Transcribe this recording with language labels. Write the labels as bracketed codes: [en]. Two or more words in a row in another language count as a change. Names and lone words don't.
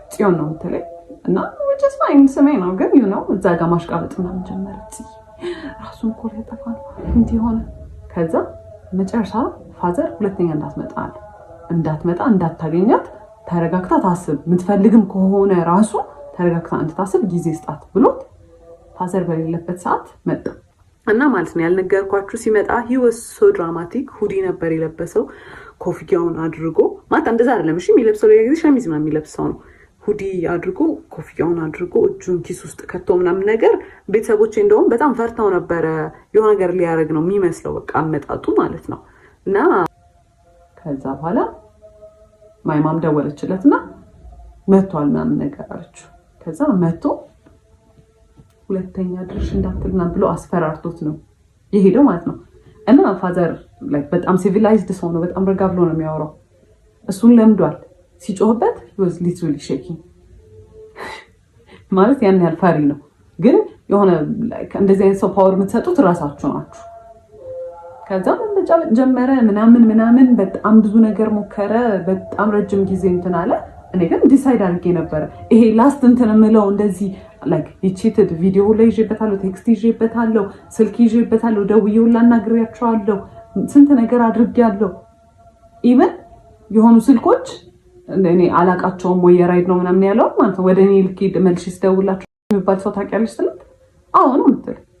[am] ጽዮን ነው የምትለኝ እና ወጭስ ማይን ስሜ ነው ግን እዛ ጋር ማሽቃበጥ ምናምን ጀመረች። ራሱን እኮ ሊያጠፋ ነው እንዲህ ሆነ። ከዛ መጨረሻ ፋዘር ሁለተኛ እንዳትመጣ እንዳታገኛት ተረጋግታ ታስብ፣ የምትፈልግም ከሆነ ራሱ ተረጋግታ እንድታስብ ጊዜ ስጣት ብሎት ፋዘር በሌለበት ሰዓት መጣ እና ማለት ነው ያልነገርኳችሁ ሲመጣ [en] he was so dramatic። [am] ሁዲ ነበር የለበሰው ኮፍያውን አድርጎ ማለት እንደዛ አይደለም እሺ የሚለብሰው ለጊዜ ሸሚዝ ምናምን የሚለብሰው ነው። ሁዲ አድርጎ ኮፍያውን አድርጎ እጁን ኪስ ውስጥ ከቶ ምናምን ነገር ቤተሰቦቼ እንደውም በጣም ፈርተው ነበረ። የሆነ ነገር ሊያደርግ ነው የሚመስለው በቃ አመጣጡ ማለት ነው። እና ከዛ በኋላ ማይማም ደወለችለትና መጥቷል ምናምን ነገር አለችው። ከዛ መጥቶ ሁለተኛ ድርሽ እንዳትልና ብሎ አስፈራርቶት ነው የሄደው ማለት ነው። እና ፋዘር በጣም ሲቪላይዝድ ሰው ነው። በጣም ረጋ ብሎ ነው የሚያወራው። እሱን ለምዷል። ሲጮህበት [en] was literally shaking [am] ማለት ያን ያህል ፈሪ ነው። ግን የሆነ እንደዚህ አይነት ሰው ፓወር የምትሰጡት እራሳችሁ ናችሁ። ከዛ መመጫበጥ ጀመረ ምናምን በጣም ብዙ ነገር ሞከረ። በጣም ረጅም ጊዜ እንትን አለ። እኔ ግን ዲሳይድ አድርጌ ነበረ ይሄ ላስት እንትን የምለው እንደዚህ [en] like ditched video [am] ላይ ይዤበታለሁ፣ ቴክስት ይዤበታለሁ፣ ስልክ ይዤበታለሁ፣ ደውዬው ላናግሬያቸዋለሁ፣ ስንት ነገር አድርጌያለሁ። ኢቨን የሆኑ ስልኮች እኔ አላቃቸውም ወይ የራይድ ነው ምናምን ያለው ማለት ነው። ወደ እኔ ልክ መልሼ ስደውላቸው የሚባል ሰው ታውቂያለሽ ስላት አዎ ነው የምትል